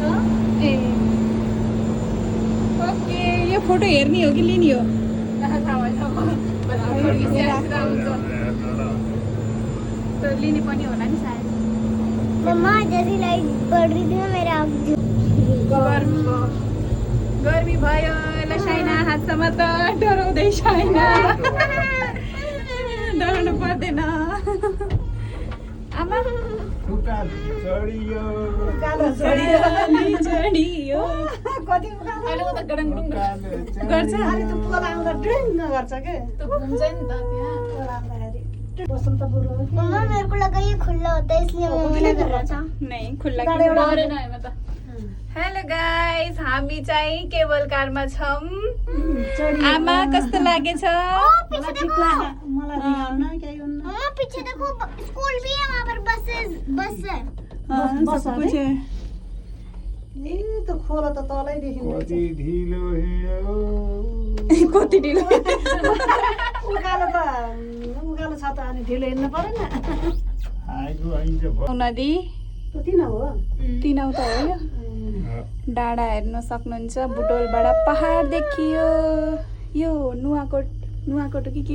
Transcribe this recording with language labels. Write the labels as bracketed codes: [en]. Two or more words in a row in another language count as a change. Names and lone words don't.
[ne] ए ओके, यो फोटो हेर्ने हो कि लिने हो? तो लिने पनि होला नि सायद। [hi] मम्मा जैसी लाइट बढ़ रही थी ना मेरे आँख [ne] गर्मी भयो। ल साइना हात समात, डराउँदै साइना। डराउनु पर्दैन आमा। चढियो कति अहिले त गडङडुङ गर्छ। अरे तो पोल आउँदा ड्रिङ गर्छ के? त घुम्छ नि त त्यहाँ। [hi] मम्मा मेरे को लगा ये खुला होता है इसलिए मम्मी ने कर रहा था। [ne] नहीं खुल्ला डरेन है म त। [en] hello guys, [ne] हामी चाहिँ केबल कारमा छौँ। आमा कस्तो लागेछ? मलाई ठिक लाग्यो। [hi] मलाई नीचे देखो स्कूल भी है, वहाँ पर बस है। सब कुछ है। [ne] ए त खोला त तलै देखिन्छ कति ढिलो हिँड्यो कति ढिलो उकालो छ त अनि ढिलो हिँड्नु परेन आएको आइन्छ नदी त किन हो तिनौ त हो यो डाँडा हेर्न सक्नुहुन्छ बुटोलबाट पहाड देखियो यो नुवाकोट कि के